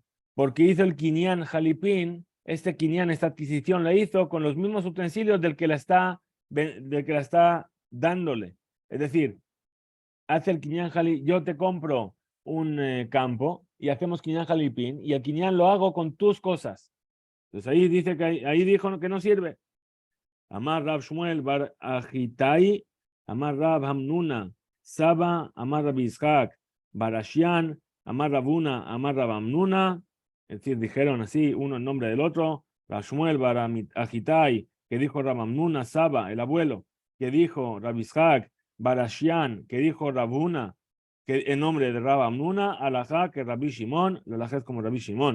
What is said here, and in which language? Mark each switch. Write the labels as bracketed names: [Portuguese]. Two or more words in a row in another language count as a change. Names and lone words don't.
[Spanish] Porque hizo el [Hebrew] kinyan jalipín, [Spanish] este kinyan, esta adquisición la hizo con los mismos utensilios del que la está dándole. Es decir, hace el [Hebrew] kinyan jalipín, [Spanish] yo te compro un campo y hacemos [Hebrew] kinyan jalipín [Spanish] y el kinyan lo hago con tus cosas. Entonces ahí dice que ahí dijo que no sirve. [Aramaic] Amar Rab Shmuel bar Ajitai, Amar Rab Hamnuna, Saba, Amar Rab Yitzhak, Barashian, Amar Rabuna, Amar Rab Hamnuna, [Spanish] es decir, dijeron así uno en nombre del otro. Rab Shmuel bar Ajitai, que dijo Rab Hamnuna, Saba, el abuelo, que dijo Rab Yitzhak, Barashian, que dijo Rabuna, que en nombre de Rab Hamnuna, alajá que Rabbi Shimon, la alajá es como Rabbi Shimon.